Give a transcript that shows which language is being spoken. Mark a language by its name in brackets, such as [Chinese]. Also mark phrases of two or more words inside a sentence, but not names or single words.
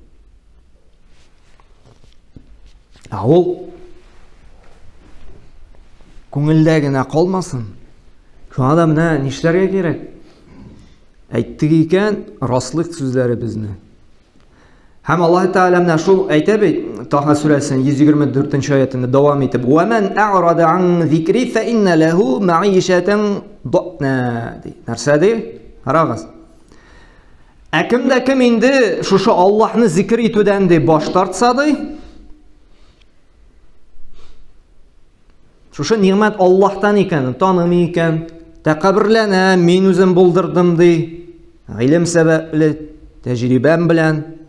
[Tatar] Ул күңелдә генә калмасын. Шуңа да менә нишләргә кирәк? Әйттек икән, раслык сүзләре безне. Һәм Аллаһ Тәгалә менә шул әйтә бит, Таха сүрәсенең 124-нче аятында дәвам итеп: [Arabic] "ومن أعرض عن ذكري فإن له معيشة ضنكا." Нәрсә ди? Карагыз. [Tatar] Кем инде шушы Аллаһны зикр итүдән ди баш тартса ди, шушы ниғмәт Аллаһтан икән, танымый икән, тәкаббүрләнә, мин үзем булдырдым ди, гыйлем сәбәпле, тәҗрибәм белән.